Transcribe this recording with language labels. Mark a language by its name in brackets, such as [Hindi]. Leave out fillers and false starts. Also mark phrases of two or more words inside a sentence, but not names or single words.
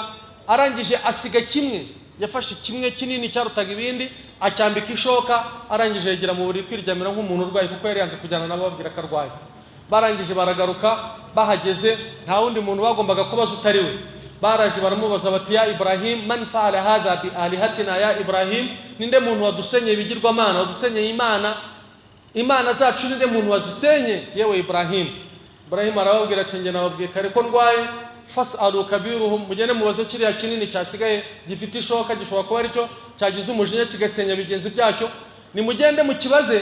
[Kinyarwanda] Arangije asiga kimwe, yafashe kimwe kinini cyarutaga ibindi acyambika ishoka. Arangije yegera mu buriri kwiryamira nk'umuntu urwaye, kuko yari yanze kujyana nabo babwira ko arwaye. Barangije baragaruka, bahageze nta wundi muntu bagombaga kubaza utari we. Baraje baramubaza bati [Arabic] يا إبراهيم، من فعل هذا بآلهتنا يا إبراهيم, [Kinyarwanda] ninde muntu wadusenye ibigirwamana, wadusenye Imana zacu, ninde muntu wazisenye yewe Ibrahim? Ibrahim arababwira ati nge nababwiye kare ko ndwaye, [Arabic] فاسألوا كبيرهم, [Kinyarwanda] mugende mubaze kiriya kinini cyasigaye gifite ishoka, gishobora kuba aricyo cyagize umujinya kigasenya bigenzi byacyo, nimugende mukibaze.